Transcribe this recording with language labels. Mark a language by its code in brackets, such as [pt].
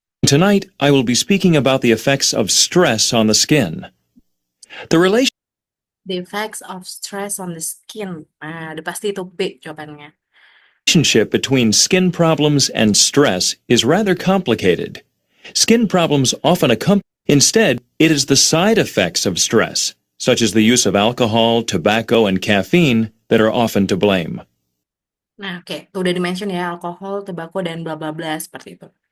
[en] tonight, I will be speaking about the effects of stress on the skin. The The effects of stress on the skin. [id] Nah, udah pasti itu B jawabannya. [en] relationship between skin problems and stress is rather complicated. Skin problems often accompany. Instead, it is the side effects of stress, such as the use of alcohol, tobacco, and caffeine, that are often to blame. [id] Nah, oke. Tuh udah dimention ya, alkohol, tobacco, dan bla bla bla seperti itu.